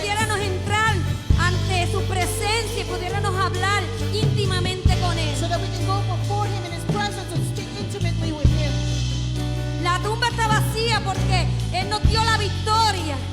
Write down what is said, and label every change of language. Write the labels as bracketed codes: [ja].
[es] pudiéramos entrar ante su presencia y pudiéramos hablar íntimamente con Él. [en] so that we can go before Him in His presence and speak intimately with Him. [es] La tumba está vacía porque Él nos dio la victoria.